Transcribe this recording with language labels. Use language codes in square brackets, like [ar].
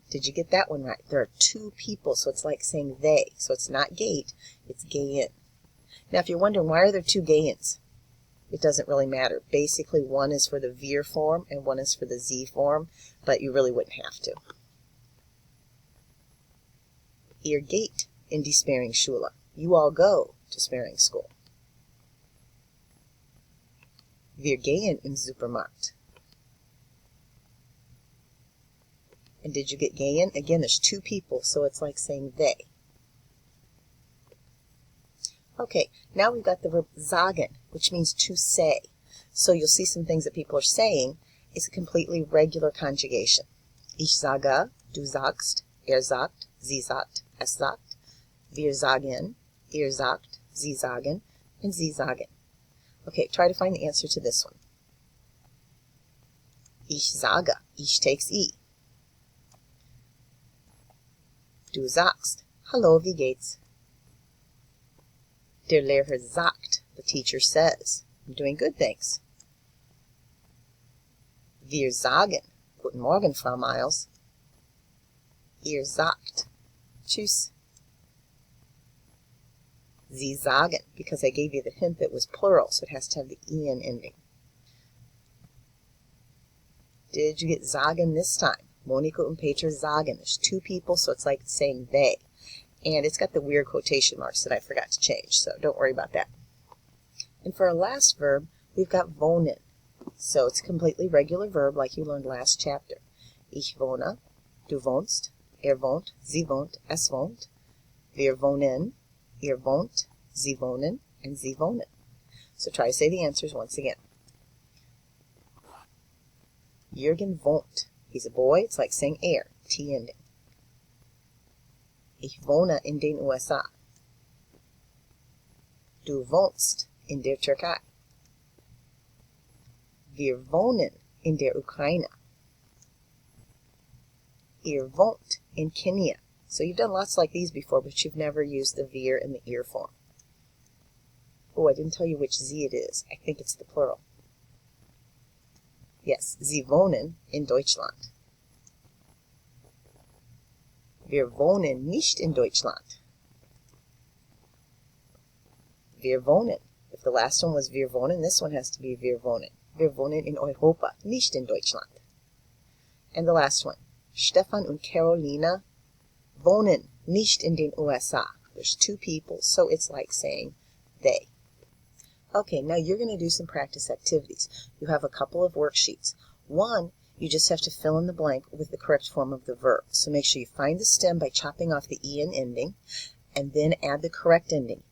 [en] Did you get that one right? There are two people, so it's like saying they. So it's not gate, it's gehen. Now if you're wondering why are there two gehens, it doesn't really matter. Basically one is for the wir form and one is for the sie form, but you really wouldn't have to. [de] Ihr geht in die Sparringschule. [en] You all go to sparring school. [de] Wir gehen im Supermarkt. [en] And did you get gehen? Again, there's two people, so it's like saying they. Okay, now we've got the verb sagen, which means to say. So you'll see some things that people are saying. It's a completely regular conjugation. [de] Ich sage, du sagst, sagt, sie sagt, es sagt. Wir sagen, ihr sagt, sie sagen, and sie sagen. [en] Okay, try to find the answer to this one. [de] Ich sage, ich [en] takes I. [de] Du sagst, hallo, wie geht's? Der Lehrer sagt, [en] the teacher says. I'm doing good, thanks. [de] Wir sagen, guten Morgen, Frau Miles. Ihr sagt, tschüss. [en] Sie sagen, because I gave you the hint that it was plural, so it has to have the en ending. Did you get sagen this time? Monika and Peter sagen. There's two people, so it's like saying they. And it's got the weird quotation marks that I forgot to change, so don't worry about that. And for our last verb, we've got wohnen. So it's a completely regular verb like you learned last chapter. [de] Ich wohne, du wohnst, wohnt, sie wohnt, es wohnt. Wir wohnen, ihr wohnt, sie wohnen, and sie wohnen. [en] So try to say the answers once again. Jürgen wohnt. He's a boy. It's like saying T ending. [de] Ich wohne in den USA. Du wohnst in der Türkei. Wir wohnen in der Ukraine. Ihr wohnt in Kenia. [en] So you've done lots like these before, but you've never used the wir in the ihr form. Oh, I didn't tell you which sie it is. I think it's the plural. [de] Yes, Sie wohnen in Deutschland. Wir wohnen nicht in Deutschland. Wir wohnen. [en] If the last one was wir wohnen, this one has to be wir wohnen. [de] Wir wohnen in Europa, nicht in Deutschland. [en] And the last one. [de] Stefan und Carolina wohnen nicht in den USA. [en] There's two people, so it's like saying they. Okay, now you're going to do some practice activities. You have a couple of worksheets. One, you just have to fill in the blank with the correct form of the verb. So make sure you find the stem by chopping off the en ending, and then add the correct ending.